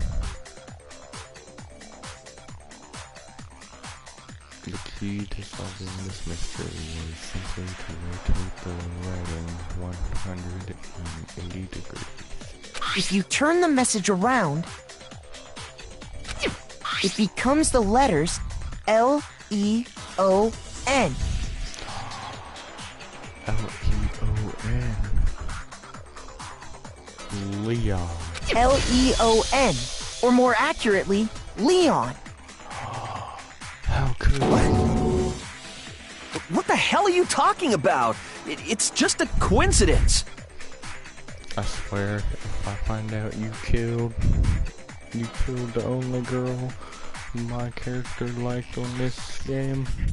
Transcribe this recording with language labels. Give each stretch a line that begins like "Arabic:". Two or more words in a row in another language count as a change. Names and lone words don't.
English: The key to solving this mystery was simply to rotate the writing 180 degrees. If you turn the message around, it becomes the letters L-E-O-N. L-E-O-N. Leon. L-E-O-N. Or more accurately, Leon. How could What the hell are you talking about? It's just a coincidence. I swear, if I find out you killed the only girl my character liked on this game.